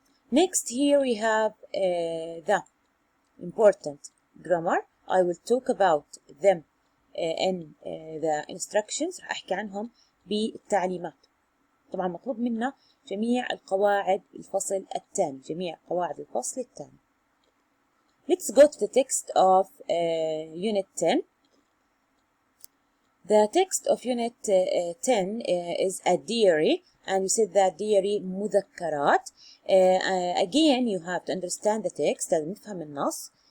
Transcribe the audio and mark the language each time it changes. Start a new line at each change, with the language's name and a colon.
English: Next, here we have the important grammar. I will talk about them in the instructions.
Arabic: رح أحكي عنهم بالتعليمات. طبعا مطلوب منا جميع القواعد الفصل الثاني. جميع قواعد الفصل الثاني.
English: Let's go to the text of Unit 10. The text of Unit 10 is a diary, and we said that diary مذكرات. Again, you have to understand the text.
Arabic: لازم نفهم النص.